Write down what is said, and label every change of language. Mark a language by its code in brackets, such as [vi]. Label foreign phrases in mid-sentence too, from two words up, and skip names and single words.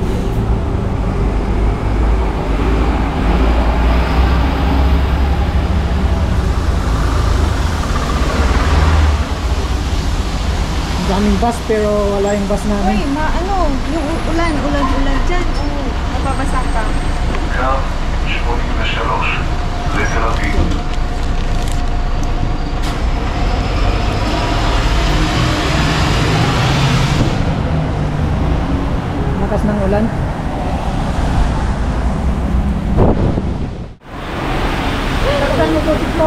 [tl] Daming bus pero wala yung bus Uy, namin. yung ulan dyan. Mababasa ka. [he] קו 83 לתל אביב. [tl] Lakas ng ulan. Taksan mo po dito.